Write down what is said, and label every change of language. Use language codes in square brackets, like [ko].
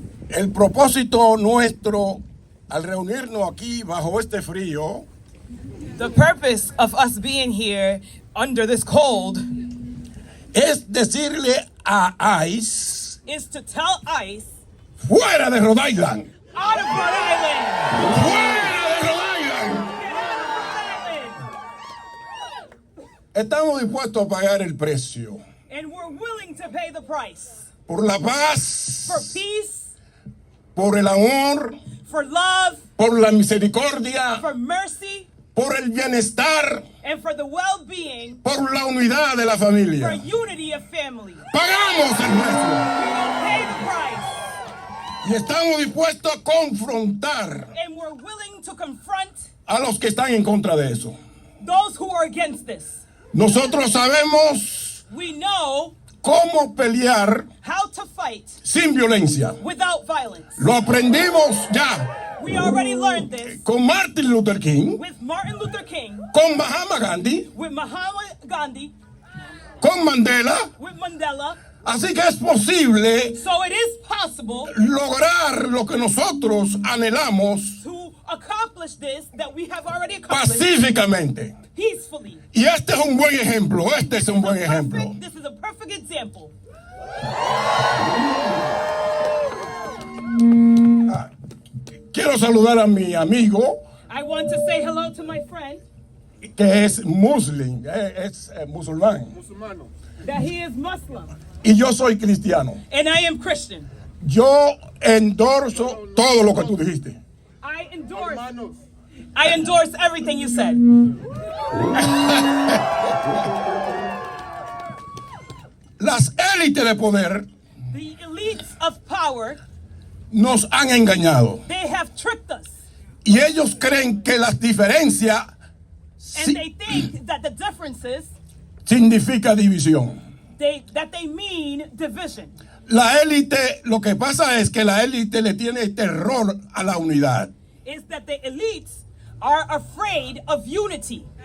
[es] El propósito nuestro al reunirnos aquí bajo este frío, [en] the purpose of us being here under this cold [es] es decirle a ICE [en] is to tell ICE [es] fuera de Rhode Island. [en] out of Rhode Island. [es] ¡Fuera de Rhode Island! Estamos dispuestos a pagar el precio [en] And we're willing to pay the price [es] por la paz, [en] for peace, [es] por el amor, [en] for love, [es] por la misericordia, [en] for mercy, [es] por el bienestar, [en] and for the well-being, [es] por la unidad de la [en] for [es] familia. [en] unity of family. [es] Pagamos el precio. [en] We will pay the price. [es] Y estamos dispuestos a confrontar [en] And we're willing to confront [es] a los que están en contra de eso. [en] those who are against this. [es] Nosotros sabemos [en] We know [es] cómo pelear [en] how to fight [es] sin violencia. [en] without violence. [es] Lo aprendimos ya [en] We already learned this [es] con Martin Luther King, [en] with Martin Luther King, [es] con Mahatma Gandhi, [en] with Mahatma Gandhi, [es] con Mandela. [en] with Mandela. [es] Así que es posible [en] So it is possible [es] lograr lo que nosotros anhelamos [en] to accomplish this that we have already accomplished [es] pacíficamente. [en] peacefully. [es] Y este es un buen ejemplo, este es un buen ejemplo. [en] This is a perfect example. [es] Quiero saludar a mi amigo [en] I want to say hello to my friend [es] que es musulmán, musulmán, [en] that he is Muslim [es] y yo soy cristiano. [en] and I am Christian. [es] Yo endorso todo lo que tú dijiste. [en] I endorse everything you said. [es] Las élites de poder [en] The elites of power, [es] nos han engañado [en] they have tricked us. [es] y ellos creen que las diferencias [en] And they think that the differences, [es] significa división. [en] that they mean division. [es] La élite, lo que pasa es que la élite le tiene terror a la unidad. [en] Is that the elites are afraid of unity.